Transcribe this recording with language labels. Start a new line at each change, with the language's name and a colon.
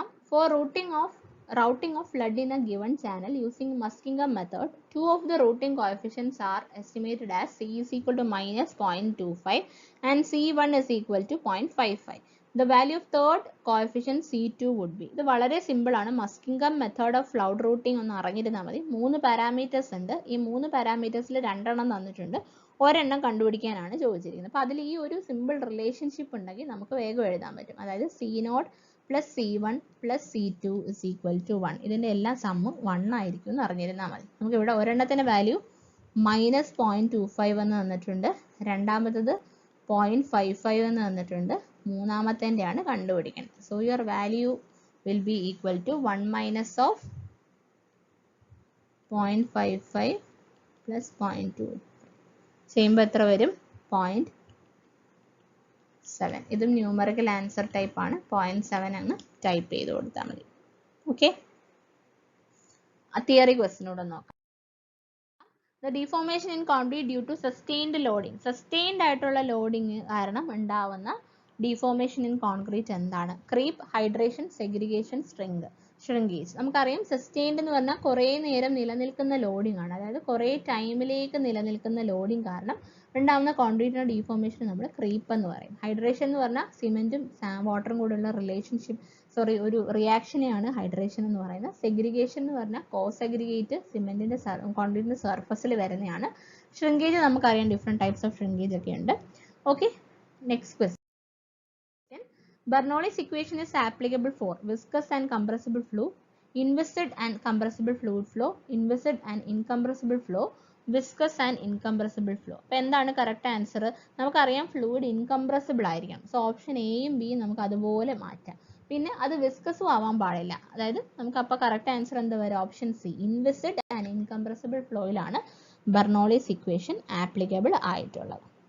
English: For routing of flood in a given channel using Muskingum method, two of the routing coefficients are estimated as C is equal to -0.25 and C1 is equal to 0.55. The value of third coefficient C2 would be.
Malayalam: ഇത് വളരെ simple ആണ്. മസ്കിംഗം method of cloud routing ഒന്ന് അറിഞ്ഞിരുന്നാൽ മതി. 3 parameters ഉണ്ട്. ഈ 3 പാരാമീറ്റേഴ്സിൽ 2 തന്നിട്ടുണ്ട്. ഒരെണ്ണം കണ്ടുപിടിക്കാനാണ് ചോദിച്ചിരിക്കുന്നത്. അപ്പോൾ അതിൽ ഈ ഒരു സിമ്പിൾ റിലേഷൻഷിപ്പ് ഉണ്ടെങ്കിൽ നമുക്ക് വേഗം എഴുതാൻ പറ്റും.
English: അതായത് C0 plus C1 plus C2 is equal to 1.
Malayalam: ഇതിൻ്റെ എല്ലാ സമ്മും 1 ആയിരിക്കും എന്ന് അറിഞ്ഞിരുന്നാൽ മതി. നമുക്ക് ഇവിടെ ഒരെണ്ണത്തിൻ്റെ വാല്യൂ -0.25 എന്ന് തന്നിട്ടുണ്ട്, രണ്ടാമത്തത് 0.55 എന്ന് തന്നിട്ടുണ്ട്, മൂന്നാമത്തേൻ്റെയാണ് കണ്ടുപിടിക്കേണ്ടത്.
English: so your value will be equal to 1 minus of 0.55 plus 0.2
Malayalam: ചെയ്യുമ്പോൾ എത്ര വരും? 0.7. ഇതും ന്യൂമറിക്കൽ ആൻസർ ടൈപ്പ് ആണ്. 0.7 എന്ന് ടൈപ്പ് ചെയ്ത് കൊടുത്താൽ മതി. ഓക്കെ, ആ തിയറി ക്വസ്റ്റിനോട് നോക്കാം.
English: The deformation in concrete due to sustained loading.
Malayalam: Sustained ആയിട്ടുള്ള ലോഡിങ് കാരണം ഉണ്ടാവുന്ന
English: deformation in concrete
Malayalam: എന്താണ്?
English: Creep, hydration, segregation, shrinkage.
Malayalam: നമുക്കറിയാം സസ്റ്റെയിൻഡ് എന്ന് പറഞ്ഞാൽ കുറേ നേരം നിലനിൽക്കുന്ന ലോഡിംഗ് ആണ്. അതായത് കുറേ ടൈമിലേക്ക് നിലനിൽക്കുന്ന ലോഡിംഗ് കാരണം ഉണ്ടാവുന്ന കോൺക്രീറ്റിന്റെ ഡീഫോർമേഷൻ നമ്മൾ ക്രീപ്പ് എന്ന് പറയും. ഹൈഡ്രേഷൻ എന്ന് പറഞ്ഞാൽ സിമെന്റും വാട്ടറും കൂടെയുള്ള റിലേഷൻഷിപ്പ്, ഒരു റിയാക്ഷനെയാണ് ഹൈഡ്രേഷൻ എന്ന് പറയുന്നത്. സെഗ്രിഗേഷൻ എന്ന് പറഞ്ഞാൽ കോസെഗ്രിഗേറ്റ് സിമെന്റിന്റെ കോൺക്രീറ്റിന്റെ സർഫസിൽ വരുന്നതാണ്. ഷ്രിങ്കേജ് നമുക്കറിയാം, ഡിഫറെന്റ് ടൈപ്സ് ഓഫ് ഷ്രിങ്കേജ് ഒക്കെ ഉണ്ട്. Okay, next question.
English: Bernoulli's equation is applicable for viscous and compressible flow, inviscid and compressible fluid flow, inviscid and incompressible flow, viscous and incompressible flow.
Malayalam: അപ്പോൾ എന്താണ് correct answer? നമുക്കറിയാം fluid incompressible ആയിരിക്കണം. So option എയും ബിയും നമുക്ക് അതുപോലെ മാറ്റാം. പിന്നെ അത് വിസ്കസും ആവാൻ പാടില്ല. അതായത് നമുക്ക് അപ്പോൾ കറക്റ്റ് ആൻസർ എന്താ വരും? Option C, ഇൻവിസിഡ് and incompressible ഫ്ലോയിലാണ് Bernoulli's equation applicable ആയിട്ടുള്ളത്.